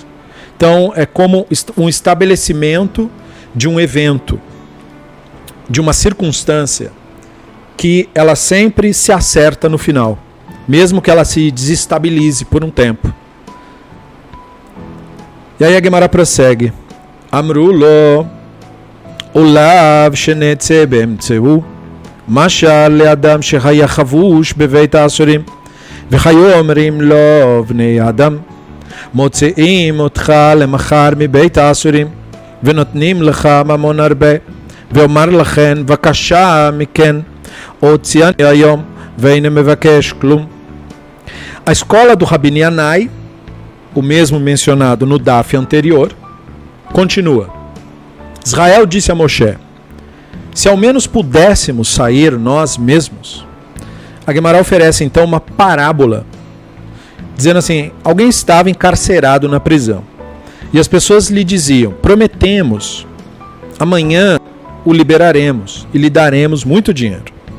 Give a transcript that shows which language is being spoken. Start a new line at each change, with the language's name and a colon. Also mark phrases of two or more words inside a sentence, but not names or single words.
Portuguese: Então é como um estabelecimento de um evento, de uma circunstância, que ela sempre se acerta no final. mesmo que ela se desestabilize por um tempo. E aí a Gemara prossegue.
Hebrew: אמרו לו ולואי שנצא בעצמנו משל לאדם שהיה חבוש בבית האסורים והיו אומרים לו בני אדם מוציאים אותך למחר מבית האסורים ונותנים לך ממון הרבה ואומר לכן בבקשה מכן הוציאני היום ואיני מבקש כלום.
Portuguese: A escola do Rabbi Yanai, o mesmo mencionado no DAF anterior, continua. Israel disse a Moshe: se ao menos pudéssemos sair nós mesmos. A Gemara oferece então uma parábola dizendo assim: alguém estava encarcerado na prisão e as pessoas lhe diziam: prometemos, amanhã o liberaremos e lhe daremos muito dinheiro.